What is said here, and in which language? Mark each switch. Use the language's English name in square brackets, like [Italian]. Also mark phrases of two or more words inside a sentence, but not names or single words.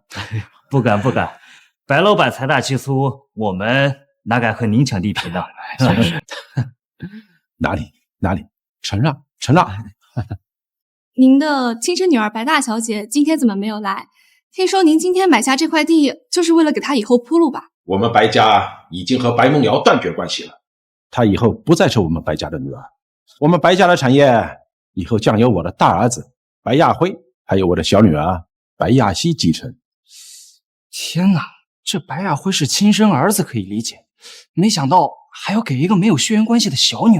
[Chinese] 不敢不敢，白老闆財大氣粗，我們哪敢和您搶地皮呢？哪裡，承讓承讓。您的親生女兒白大小姐今天怎麼沒有來？ 听说您今天买下这塊地，就是為了給他以後鋪路吧？我們白家已經和白夢瑤斷絕關係了，她以後不再是我們白家的女兒。我們白家的產業以後將由我的大兒子白亞輝，還有我的小女兒白亞曦繼承。天哪，這白亞輝是親生兒子可以理解，沒想到還要給一個沒有血緣關係的小女兒。